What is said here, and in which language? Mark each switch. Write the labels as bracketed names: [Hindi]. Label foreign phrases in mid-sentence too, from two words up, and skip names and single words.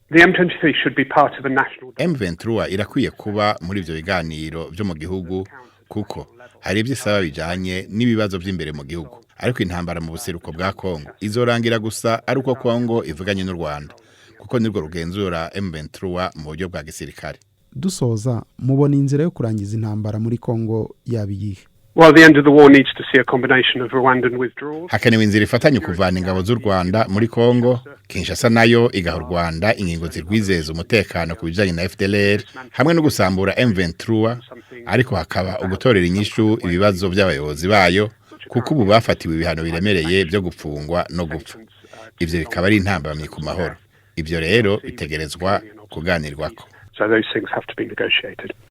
[Rundi] M23 irakwiye kuba muri ibyo biganiro byo mu gihugu, kuko hari iby'isaba bijanye n'ibibazo by'imbere mu gihugu. Ariko intambara mu buseruko bwa Kongo izorangira gusa ari uko Kongo ivuganye n'u Rwanda, kuko nirwo rugenzura M23 mu buryo bwa gisirikare. Dusoza, mubona inzira yo kurangiza intambara muri Kongo yabiyihe? [English] Well, the end of the war needs to see a combination of Rwandan withdrawals. [Rundi] Hakenewe inzira ifatanye kuvana ingabo z'u Rwanda muri Kongo, Kinshasa nayo igaha u Rwanda ingingo zirwizeza umutekano ku bijanye na FDLR, hamwe no gusambura M23, ariko hakaba ugutorera inyishu ibibazo by'abayobozi bayo, kuko ubu bafatiwe ibihano biremereye byo gupfungwa no gupfa. Ivyo bikaba ari intambamyi ku mahoro. Ivyo rero bitegerezwa kuganirwako. [English] So those things have to be negotiated.